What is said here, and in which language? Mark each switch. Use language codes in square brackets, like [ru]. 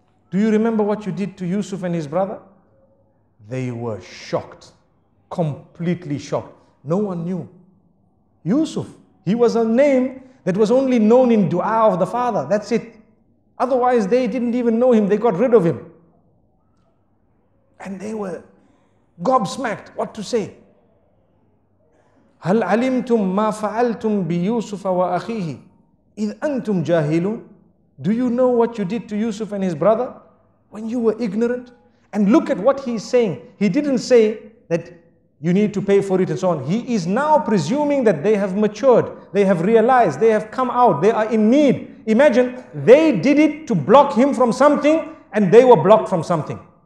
[en] Do you remember what you did to Yusuf and his brother? They were shocked, completely shocked. No one knew. Yusuf, he was a name that was only known in dua of the father. That's it. Otherwise, they didn't even know him. They got rid of him. And they were gobsmacked. What to say? [ar] هل علمتم ما فعلتم بيوسف وأخيه إذ أنتم جاهلون? [en] Do you know what you did to Yusuf and his brother when you were ignorant? And look at what he's saying. He didn't say that you need to pay for it and so on. He is now presuming that they have matured, they have realized, they have come out, they are in need. Imagine, they did it to block him from something, and they were blocked from something.